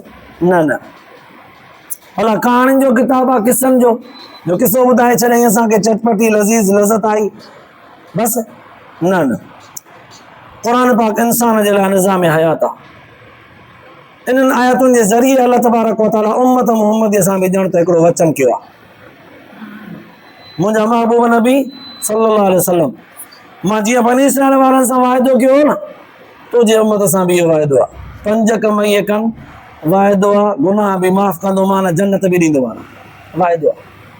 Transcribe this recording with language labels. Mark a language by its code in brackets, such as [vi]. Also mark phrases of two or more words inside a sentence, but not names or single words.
[sd] न, भला कहाणियुनि जो किताबु आहे, किसनि जो किसो ॿुधाए छॾियईं असांखे, चटपटी लज़ीज़ लज़त आई बसि? न, क़ुर पाक इंसान जे लाइ निज़ाम हयात आहे। इन्हनि आयतुनि जे ज़रिए [ar] الله تبارك وتعالى [sd] उम्मत मुहम्मदीअ सां बि ॼण त हिकिड़ो वचन कयो आहे। मुंहिंजा महबूब नबी [ar] صلى الله عليه وسلم, [sd] मां जीअं बनी इसराईल वारनि सां वाइदो कयो न, तुंहिंजे उम्मत सां बि इहो वाइदो आहे। 5 कम इहे कनि, वाइदो आहे, गुनाह बि माफ़ कंदो माना, जन्नत बि ॾींदो माना, वाइदो आहे।